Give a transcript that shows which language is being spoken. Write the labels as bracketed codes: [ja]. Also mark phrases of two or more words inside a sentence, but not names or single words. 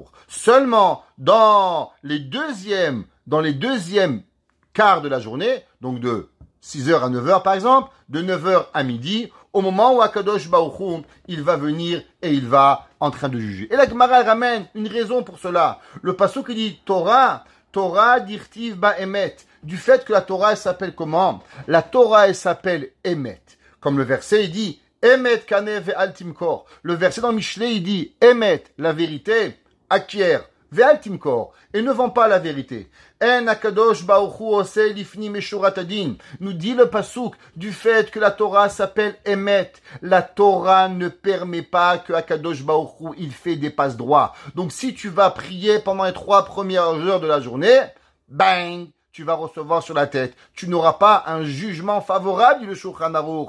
[fr] Seulement dans les deuxièmes quarts de la journée, donc de 6h à 9h par exemple, de 9h à midi, au moment où Akadosh Baruch Hu, il va venir et il va en train de juger. Et la Gemara ramène une raison pour cela. Le pasuk qui dit [he] תורה דכתיב בה אמת. [fr] Du fait que la Torah, elle s'appelle comment? La Torah, elle s'appelle Emet. Comme le verset, il dit [he] אמת קנה ואל תמכור. [fr] Le verset dans Mishlei, il dit Emet, la vérité, acquiert, [he] ואל תמכור, [fr] et ne vend pas la vérité. [he] אין הקדוש ברוך הוא עושה לפני משורת הדין. [fr] Nous dit le pasuk, du fait que la Torah s'appelle Emet, la Torah ne permet pas que Akadosh baruch hu, il fait des passe droits. Donc si tu vas prier pendant les 3 premières heures de la journée, bang, tu vas recevoir sur la tête. Tu n'auras pas un jugement favorable, dit le Shulchan Aruch.